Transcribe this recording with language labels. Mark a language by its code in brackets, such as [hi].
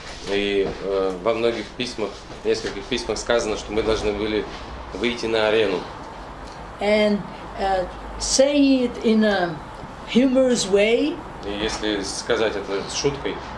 [ru] И во многих письмах, в нескольких письмах сказано, что мы должны были выйти на арену. [en] And saying it in a humorous way, [ru] И если сказать это с шуткой,